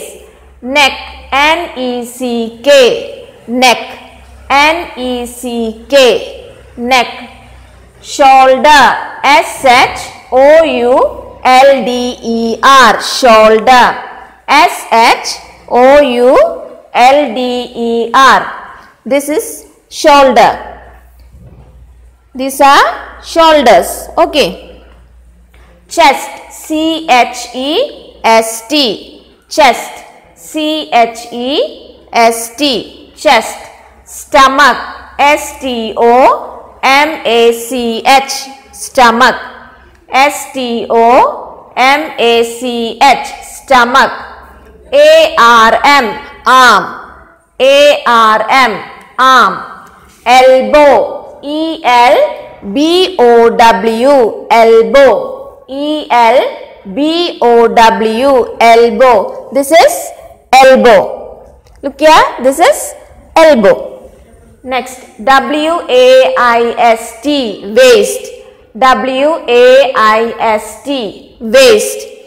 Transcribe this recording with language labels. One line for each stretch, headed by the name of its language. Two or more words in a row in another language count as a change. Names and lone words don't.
English: Neck, N-E-C-K, neck. N-E-C-K, neck. Shoulder, S-H-O-U-L-D-E-R, shoulder. S-H-O-U-L-D-E-R. This is shoulder. These are shoulders. Okay. Chest, C-H-E-S-T, chest. C-H-E-S-T, chest. Stomach, S-T-O-M-A-C-H, stomach. S-T-O-M-A-C-H, stomach. A-R-M, arm. A-R-M, arm. Elbow, E-L-B-O-W, elbow. E-L-B-O-W, elbow. This is elbow. Look here, this is elbow. Next, W-A-I-S-T, waist. W-A-I-S-T, waist.